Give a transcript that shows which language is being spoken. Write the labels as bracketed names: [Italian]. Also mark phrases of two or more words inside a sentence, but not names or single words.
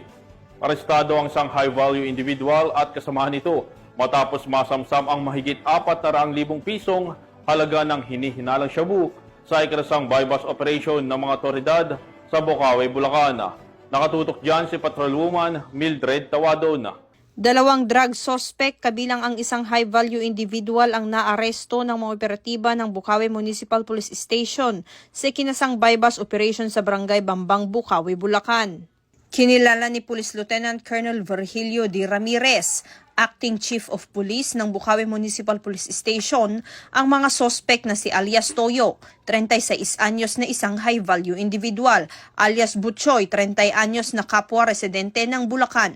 [Filipino] Arestado ang isang [English] high-value individual [Filipino] at kasamahan nito matapos masamsam ang mahigit 400,000 pisong halaga ng hinihinalang shabu sa ikinasang [English] bypass operation [Filipino] ng mga otoridad sa Bocaue, Bulacan. Nakatutok dyan si Patrolwoman Mildred Tawadon. 2 [English] drug suspect [Filipino] kabilang ang isang [English] high-value individual [Filipino] ang naaresto ng mga operatiba ng Bocaue Municipal Police Station sa ikinasang [English] bypass operation [Filipino] sa Barangay Bambang, Bocaue, Bulacan. Kinilala ni Police Lieutenant Colonel Virgilio D. Ramirez, [English] Acting Chief of Police [Filipino] ng Bocaue Municipal Police Station, ang mga sospek na si alias Toyo, 36 anyos na isang [English] high-value individual, [Filipino] alias Butchoy, 30 anyos na kapwa residente ng Bulacan.